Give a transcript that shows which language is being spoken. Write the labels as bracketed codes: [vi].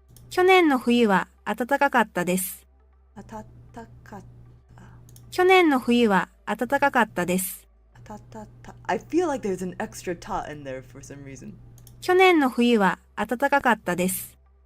[ja] 去年の冬は暖かかったです。暖かった。去年の冬は暖かかったです。 [en] I feel like there's an extra ta in there for some reason. [ja] 去年の冬は暖かかったです。